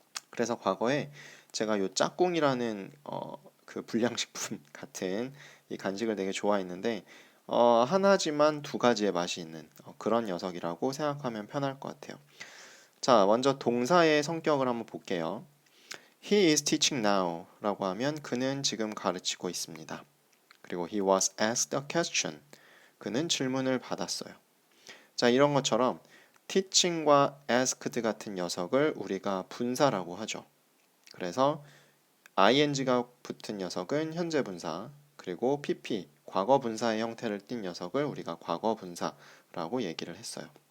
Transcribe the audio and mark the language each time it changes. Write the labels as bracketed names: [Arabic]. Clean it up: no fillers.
[Korean] 그래서 과거에 제가 요 짝꿍이라는 그 불량식품 같은 이 간식을 되게 좋아했는데 하나지만 두 가지의 맛이 있는 그런 녀석이라고 생각하면 편할 것 같아요. 자, 먼저 동사의 성격을 한번 볼게요. [English] He is teaching now [Korean] 라고 하면 그는 지금 가르치고 있습니다. [English] 그리고 he was asked a question. [Korean] 그는 질문을 받았어요. 자, 이런 것처럼 teaching과 asked 같은 녀석을 우리가 분사라고 하죠. 그래서 ing가 붙은 녀석은 현재 분사, 그리고 pp, 과거 분사의 형태를 띈 녀석을 우리가 과거 분사라고 얘기를 했어요.